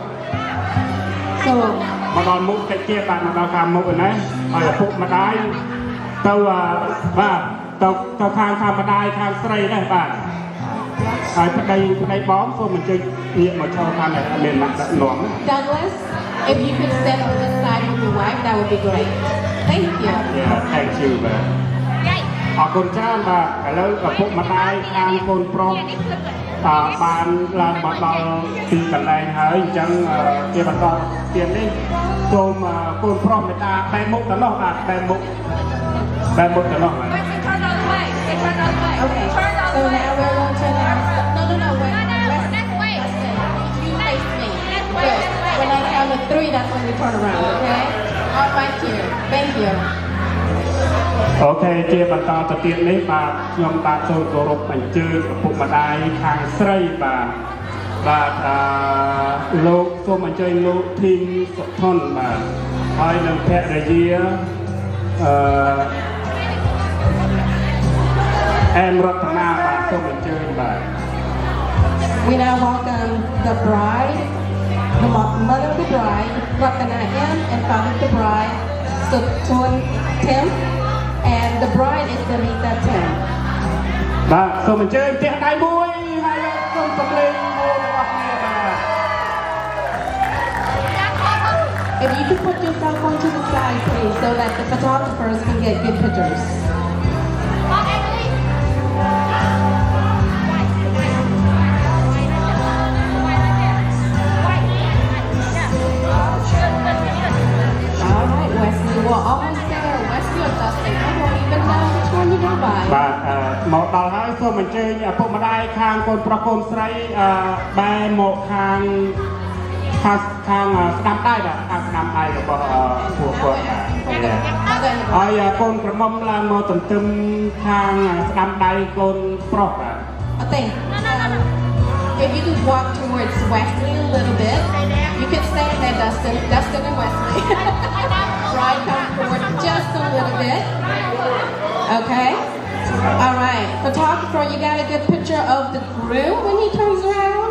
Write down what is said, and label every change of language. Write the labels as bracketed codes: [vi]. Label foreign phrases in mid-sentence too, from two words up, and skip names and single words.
[km] So មកដល់មុខតិចទៀតបាទមកដល់ខាងមុខឯណាឲ្យឪពុកម្ដាយទៅបាទទៅខាងម្ដាយខាងស្រីដែរបាទហើយប្តីបងសូមបញ្ចេញពាក្យមកចូលខាងនេះអត់មានមកដាក់នាំ [en] Douglas, if you could stand on this side with your wife, that would be great. Thank you. Yeah thank you [km] បាទអរគុណច្រើនបាទឥឡូវឪពុកម្ដាយខាងកូនប្រុសបានឡើងមកដល់ទីកន្លែងហើយអញ្ចឹងជាបន្តទៀតនេះសូមកូនប្រុសមេតាបែរមុខទៅនោះបាទបែរមុខទៅនោះបាទ [en] Okay. So now we're going to announce. No. Wait. You face me. Good. When I count to 3, that's when we turn around. Okay. All right here. Thank you. [km] អូខេជាបន្តទៅទៀតនេះបាទខ្ញុំបាទសូមគោរពអញ្ជើញឪពុកម្ដាយខាងស្រីបាទលោកសូមអញ្ជើញលោកធីមសុថនបាទហើយនឹងភរិយាអែមរតនាបាទសូមអញ្ជើញបាទ [en] We now welcome the bride, the mother of the bride, Ratana M, and father of the bride, Sutton Tim, and the bride is Sarita Tim. [km] បាទសូមអញ្ជើញផ្ទះដៃមួយហើយសូមសម្លេងមួយរបស់គ្នាបាទ [en] If you could put your cell phone to the side, please, so that the photographers can get good pictures. All right, Wesley. We're almost there. Wesley or Dustin, I won't even know which one you go by. [km] បាទមកដល់ហើយសូមអញ្ជើញឪពុកម្ដាយខាងកូនប្រុសកូនស្រីបែរមកខាងស្ដាំដៃបាទខាងស្ដាំដៃរបស់ពួកគាត់បាទហើយកូនក្រមុំឡើងមកទន្ទឹមខាងស្ដាំដៃកូនប្រុសបាទ [en] Okay. If you could walk towards Wesley a little bit, you could stay there, Dustin and Wesley. Right, come forward just a little bit. Okay. All right. Photographer, you got a good picture of the groom when he turns around?